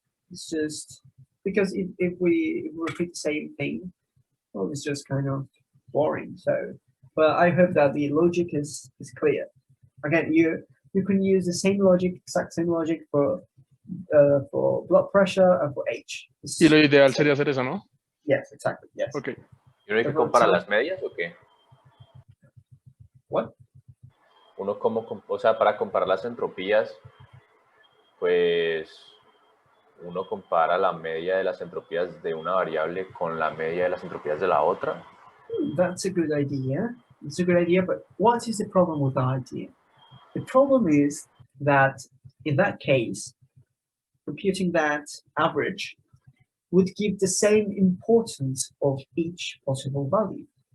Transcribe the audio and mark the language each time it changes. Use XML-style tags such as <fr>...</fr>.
<en>It's just because if we repeat the same thing, well, it's just kind of boring. So, but I hope that the logic is clear. Again, you can use the same logic, exact same logic for blood pressure and for age.</en> <es>Y lo ideal sería hacer eso, ¿no?</es> <en>Yes, exactly. Yes. Okay.</en> <es>¿Y uno hay que comparar las medias o qué?</es> <en>What?</en> <es>Uno o sea, para comparar las entropías, pues uno compara la media de las entropías de una variable con la media de las entropías de la otra.</es> <en>That's a good idea. It's a good idea, but what is the problem with the idea? The problem is that in that case, computing that average would give the same importance of each possible value.</en>